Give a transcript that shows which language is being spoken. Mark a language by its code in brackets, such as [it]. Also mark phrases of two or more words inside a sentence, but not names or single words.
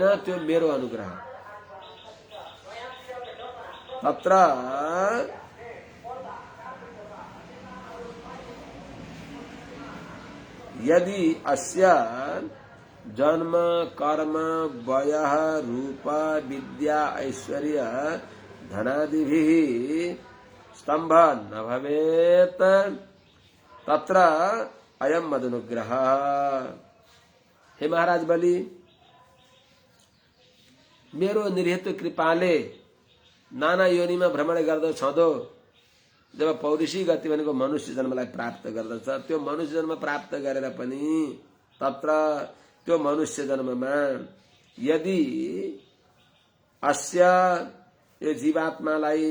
[ne] त्यो मेरो अनुग्रह। [sa] तत्र यदि अस्य जन्म कर्म वयः रूप विद्या ऐश्वर्य धनादिभिः स्तंभ न भवेत् तत्र अयम मदनुग्रह। [ne] हे महाराज बलि, मेरो निर्हेतु कृपाले नाना योनिमा भ्रमण गर्दो छँदो जब पौरुषी गति भनेको मनुष्य जन्मलाई प्राप्त गर्दछ, त्यो मनुष्य जन्म प्राप्त गरेर पनि तत्र त्यो मनुष्य जन्ममा [sa] यदि अस्य [ne] यो जीवात्मालाई